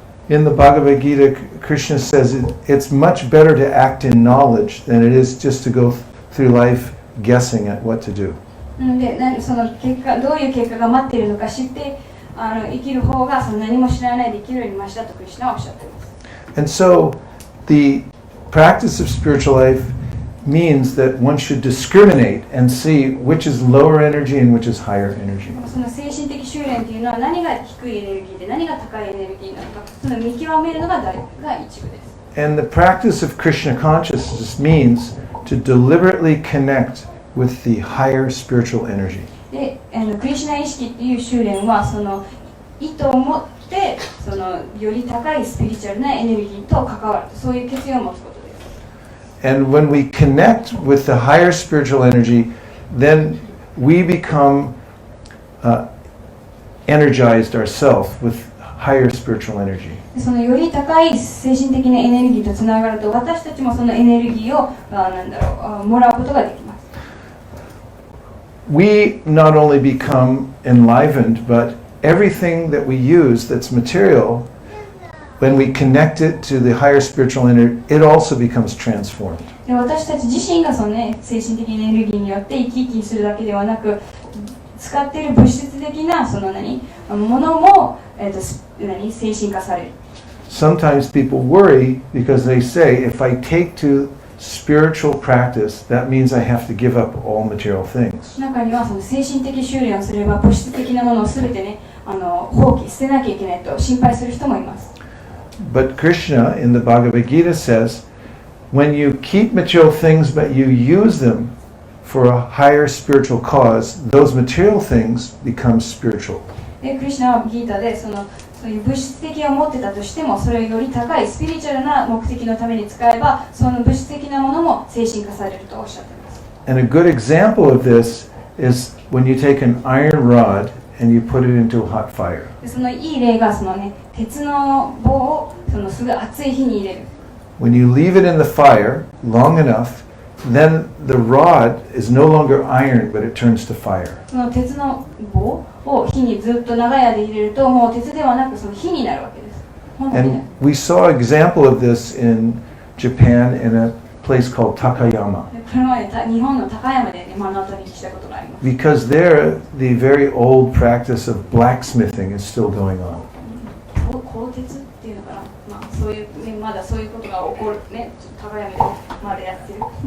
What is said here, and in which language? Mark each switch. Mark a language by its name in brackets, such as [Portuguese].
[English] In the Bhagavad Gita, Krishna says it's much better to act in knowledge than it is just to go through life guessing at what to do. [Japanese] でその結果どういう結果が待っているのか知って生きる方がその何も知らないで生きるよりマシだとクリシュナはおっしゃっています。 [English] And so the practice of spiritual life means that one should discriminate and see which is lower energy and which is higher energy. [Japanese] その精神的修練というのは何が低いエネルギーで何が高いエネルギーなのかその見極めるのが一部です。 [English] And the practice of Krishna consciousness means to deliberately connect with the higher spiritual energy. [Japanese] でクリシュナ意識という修練はその意図を持ってそのより高いスピリチュアルなエネルギーと関わるそういう決意を持つことです。 [English] And when we connect with the higher spiritual energy, then we become energized ourselves with higher spiritual energy. [Japanese] そのより高い精神的なエネルギーとつながると私たちもそのエネルギーをもらうことができます。 [English] We not only become enlivened, but everything that we use that's material, when we connect it to the higher spiritual energy, it also becomes transformed. [Japanese] で私たち自身がその、精神的なエネルギーによって生き生きするだけではなく使っている物質的なそのものも、精神化される。 [English] Sometimes people worry because they say, if I take to spiritual practice, that means I have to give up all material things. [Japanese] 中にはその精神的修練をすれば物質的なものをすべてね、放棄捨てなきゃいけないと心配する人もいます。 [English] But Krishna in the Bhagavad Gita says, when you keep material things but you use them for a higher spiritual cause, those material things become spiritual. [Japanese] でクリシュナはギータでそういう物質的を持ってたとしてもそれをより高いスピリチュアルな目的のために使えばその物質的なものも精神化されるとおっしゃっています。 [English] And a good example of this is when you take an iron rod and you put it into a hot fire. [Japanese] でそのいい例がそのね、鉄の棒をそのすごい熱い火に入れる。 [English] When you leave it in the fire long enough, then the rod is no longer iron, but it turns to fire. [Japanese] その鉄の棒を火にずっと長い間入れると、もう鉄ではなくその火になるわけです。本当にね。 [English] And we saw an example of this in Japan in a place called Takayama. [Japanese] これまで日本の高山でね、目の当たりにしたことがあります。 [English] Because there, the very old practice of blacksmithing is still going on. [Japanese] 鋼鉄っていうのかな、まあそういうね、まだそういうことが起こるね、高山でまだやってる。